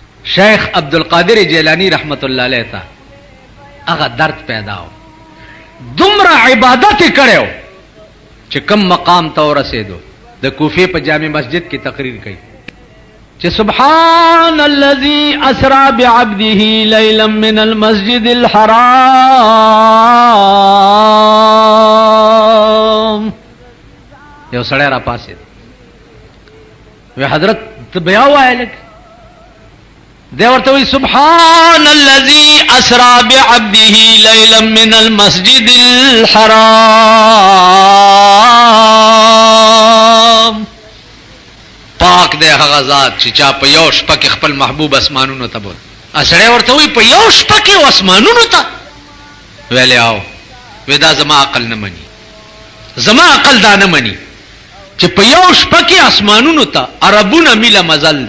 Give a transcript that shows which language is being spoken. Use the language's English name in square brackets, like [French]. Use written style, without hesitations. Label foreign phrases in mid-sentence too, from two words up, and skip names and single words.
[Pashto] شیخ عبدالقادر جیلانی [Arabic] رحمت الله علیه [Pashto] ته هغه درد پیدا و دومره عبادت کړو چې کم مقام ته ورسېدو د کوفې په جامع مسجد کې تقریر کوي چې [Arabic] سبحان الذي اسرا بعبده ليلا من المسجد الحرام. [Pashto] یو سړی را پاسې وی حضرت بیا وایل دی ورته وی [Arabic] سبحان الذي اسرا بعبده ليلا من المسجد الحرام. [Pashto] پاک دی هغه ذات چې چا په یو شپه کې خپل محبوب اسمانونو ته بول. سړی ورته وی په یو شپه کې اسمانونو ته ویلې آو وی دا زما عقل نه مني، زما عقل دا نه مني چې په یو شپه کې اسمانونو ته عربونه میله مزل دی.